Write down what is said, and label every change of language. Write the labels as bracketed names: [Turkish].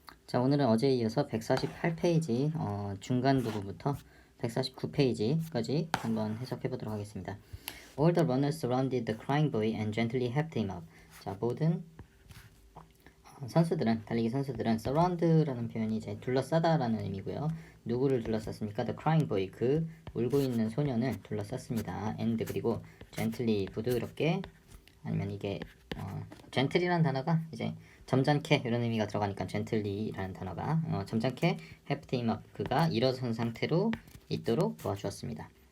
[Korean] 자, 오늘은 어제에 이어서 148페이지 중간 부분부터 149페이지까지 한번 해석해 보도록 하겠습니다. [English] All the runners surrounded the crying boy and gently helped him up. [Korean] 자, 모든 선수들은, 달리기 선수들은 surround라는 표현이 이제 둘러싸다라는 의미고요. 누구를 둘러쌌습니까? [English] The crying boy, [Korean] 그 울고 있는 소년을 둘러쌌습니다. And 그리고 gently, 부드럽게, 아니면 이게 gently라는 단어가 이제 점잖게 이런 의미가 들어가니까 gently라는 단어가 점잖게 [English] helped him up, [Korean] 그가 일어선 상태로 있도록 도와주었습니다.